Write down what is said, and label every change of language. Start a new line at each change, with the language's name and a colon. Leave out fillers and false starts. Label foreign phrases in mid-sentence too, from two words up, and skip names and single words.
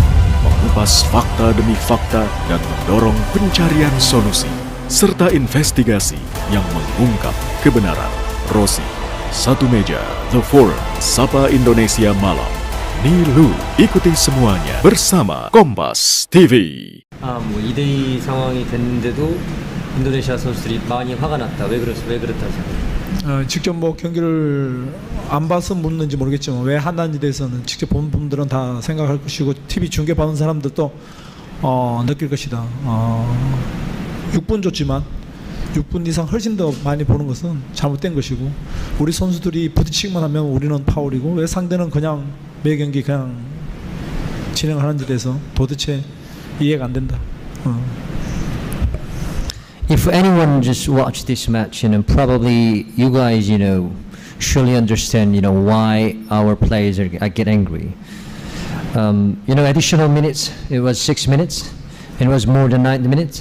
Indonesian: Mengupas fakta demi fakta dan mendorong pencarian solusi. Serta investigasi yang mengungkap kebenaran. Rosi, Satu Meja, The Forum, Sapa Indonesia Malam. Nilu, ikuti semuanya bersama Kompas TV.
Korean: 2대2 상황이 됐는데도 인도네시아 선수들이 많이 화가 났다. 왜 그렇다 생각해요? 직접 뭐 경기를 안 봐서 묻는지 모르겠지만 왜 한다는지에 대해서는 직접 본 분들은 다 생각할 것이고 TV 중계 받는 사람들도 느낄 것이다. 6분 줬지만 6분 이상 훨씬 더 많이 보는 것은 잘못된 것이고 우리 선수들이 부딪히기만 하면 우리는 파울이고 왜 상대는 그냥 매 경기 그냥 진행하는지에 대해서 도대체 이해가 안 된다.
English: If anyone just watched this match, probably you guys, surely understand, why our players get angry. Additional minutes, it was 6 minutes, it was more than 90 minutes.